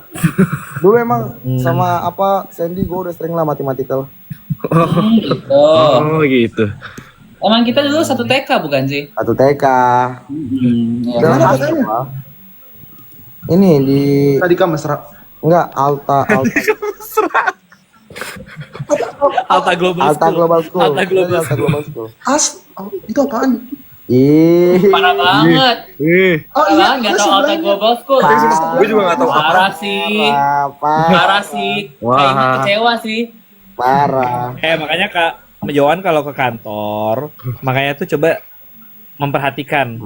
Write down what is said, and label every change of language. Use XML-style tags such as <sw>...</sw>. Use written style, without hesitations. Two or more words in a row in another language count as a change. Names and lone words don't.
<id>Dulu emang sama apa Sandy gue udah sering lah matematikal. Gitu. Oh gitu. Emang kita dulu satu TK bukan sih? Satu TK. Ya. Udah khas apa? Ini di Tadi kan mesra. enggak Alta Alta Global Alta School. Global School. Alta Global Alta School. Global School. Itu apaan? Ih. Parah banget. Oh Parah nggak tahu Alta Global School. Gue juga gak tahu apa. Parah sih. Parah. Parah sih. Kayaknya kecewa sih. Parah. Makanya Kak Johan kalau ke kantor, makanya tuh coba memperhatikan.</id>